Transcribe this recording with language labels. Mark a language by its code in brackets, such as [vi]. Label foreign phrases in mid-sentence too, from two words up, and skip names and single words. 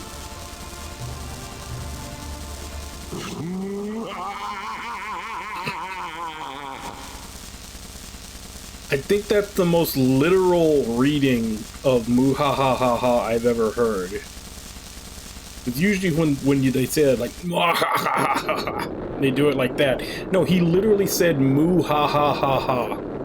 [en] I think that's the most literal reading of "moo ha ha ha ha" I've ever heard. It's usually when they say it like "mwah ha ha ha ha," they do it like that. No, he literally said "moo ha ha ha ha."